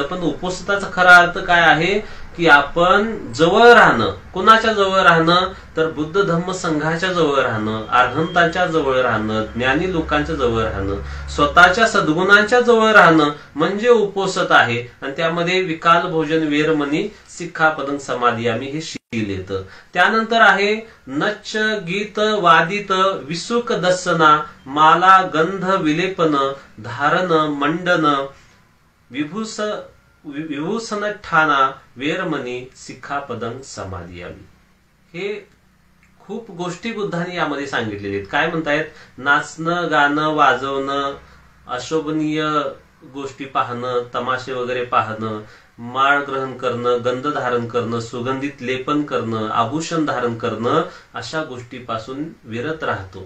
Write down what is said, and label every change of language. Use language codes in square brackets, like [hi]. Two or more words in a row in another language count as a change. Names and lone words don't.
[mr] पण उपवासाचा खरा अर्थ काय आहे की आपण जवळ राहणं. कुणाच्या जवळ राहणं तर बुद्ध धम्म संघाच्या जवळ राहणं, अर्हंतांच्या जवळ राहणं, ज्ञानी लोकांच्या जवळ राहणं, स्वतःच्या सद्गुणांच्या जवळ राहणं म्हणजे उपवासत आहे. आणि त्यामध्ये [pi] विकाल भोजन वेरमणी सिक्खापदं समादियामी [mr] हे शील येतं. त्यानंतर आहे [pi] नच्च गीत वादित विसुक दस्सना माला गंध विलेपन धारण मंडन विभूषण ठाणा वेरमणी सिक्खापदं समादियामी. [mr] हे खूप गोष्टी बुद्धांनी यामध्ये सांगितलेले आहेत. काय म्हणतायत, नाचणं, गाणं, वाजवणं, अशोभनीय गोष्टी पाहणं, तमाशे वगैरे पाहणं, माळ ग्रहण करणं, गंध धारण करणं, सुगंधित लेपन करणं, आभूषण धारण करणं, अशा गोष्टीपासून विरत राहतो.